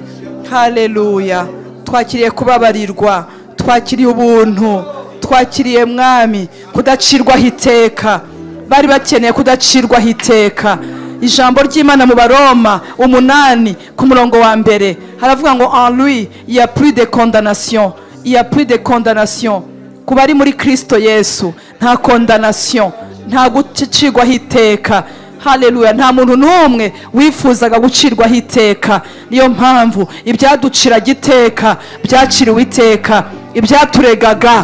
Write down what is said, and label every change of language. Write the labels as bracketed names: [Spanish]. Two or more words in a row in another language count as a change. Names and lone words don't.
[Kinyarwanda] Haleluya. Twakiriye kubabarirwa, twakiriye ubuntu, twakiriye Mwami kudacirwaho iteka. Bari bakeneye kudacirwaho iteka. Ijambo ry'Imana mu Baroma 8 ku murongo wa mbere haravuga ngo [French] en lui il y a plus de condamnation, [Kinyarwanda] ku bari muri Kristo Yesu nta condamnation, nta gucirwaho iteka. Haleluya. Nta muntu n'umwe wifuzaga gucirwaho iteka. Niyo mpamvu ibyaduciraga iteka byaciriwe iteka, ibyaturegaga.